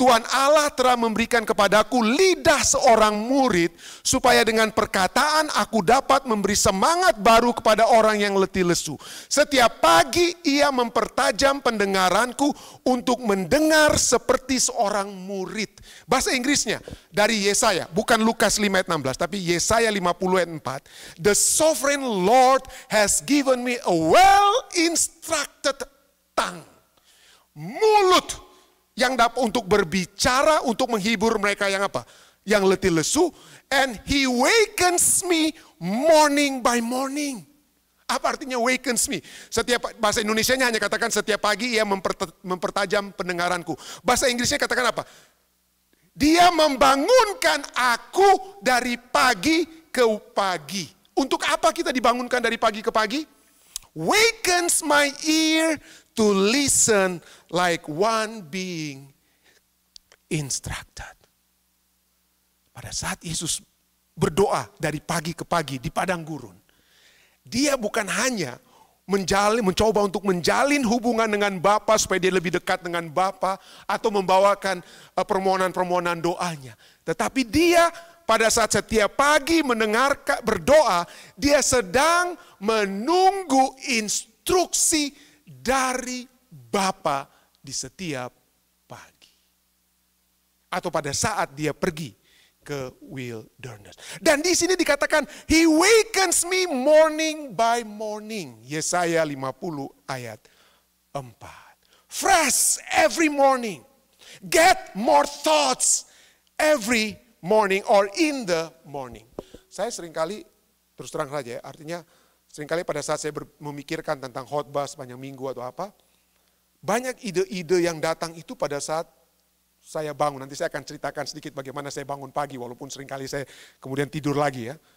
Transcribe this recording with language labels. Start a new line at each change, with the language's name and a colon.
Indonesian: Tuhan Allah telah memberikan kepadaku lidah seorang murid, supaya dengan perkataan aku dapat memberi semangat baru kepada orang yang letih lesu. Setiap pagi ia mempertajam pendengaranku untuk mendengar seperti seorang murid. Bahasa Inggrisnya dari Yesaya, bukan Lukas 5 ayat 16, tapi Yesaya 50 ayat 4.
English: The sovereign Lord has given me a well-instructed tongue.
Indonesian: Mulut yang dapat untuk berbicara, untuk menghibur mereka yang apa? Yang letih lesu.
English: And he wakens me morning by morning.
Indonesian: Apa artinya
English: wakens me?
Indonesian: Setiap bahasa Indonesianya hanya katakan setiap pagi ia mempertajam pendengaranku. Bahasa Inggrisnya katakan apa? Dia membangunkan aku dari pagi ke pagi. Untuk apa kita dibangunkan dari pagi ke pagi?
English: Wakens my ear to listen like one being instructed.
Indonesian: Pada saat Yesus berdoa dari pagi ke pagi di padang gurun, dia bukan hanya mencoba untuk menjalin hubungan dengan Bapa supaya dia lebih dekat dengan Bapa atau membawakan permohonan-permohonan doanya. Tetapi dia pada saat setiap pagi mendengarkan berdoa, dia sedang menunggu instruksi dari Bapa di setiap pagi. Atau pada saat dia pergi ke wilderness. Dan di sini dikatakan,
English: He wakens me morning by morning.
Indonesian: Yesaya 50 ayat 4.
English: Fresh every morning. Get more thoughts every morning or in the morning.
Indonesian: Saya seringkali, terus terang saja ya, artinya seringkali pada saat saya memikirkan tentang khotbah sepanjang minggu atau apa, banyak ide-ide yang datang itu pada saat saya bangun. Nanti saya akan ceritakan sedikit bagaimana saya bangun pagi, walaupun seringkali saya kemudian tidur lagi ya.